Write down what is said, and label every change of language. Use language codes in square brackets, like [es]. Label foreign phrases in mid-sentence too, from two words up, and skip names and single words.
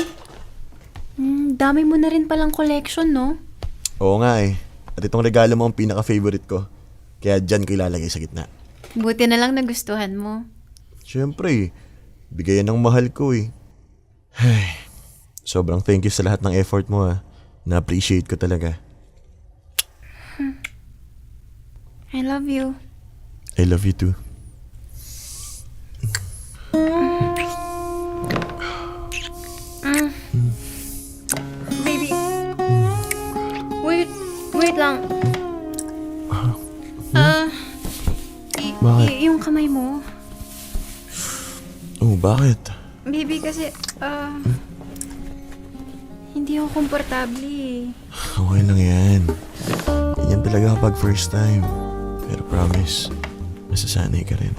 [tl] Dami mo na rin palang collection, no? Oo nga eh. At itong regalo mo ang pinaka-favorite ko. Kaya dyan ko ilalagay sa gitna. Buti na lang nagustuhan mo. Siyempre eh. Bigayan ng mahal ko eh. Ay, sobrang [en] thank you [tl] sa lahat ng effort mo ah. Na-appreciate ko talaga. [en] I love you. I love you too. [tl] Baby. Wait lang. Bakit? Yung kamay mo. Oh, bakit? Baby, kasi, hindi ako komportable eh. Okay lang yan. Ganyan talaga kapag [en] first time. [tl] Pero promise, masasanay ka rin.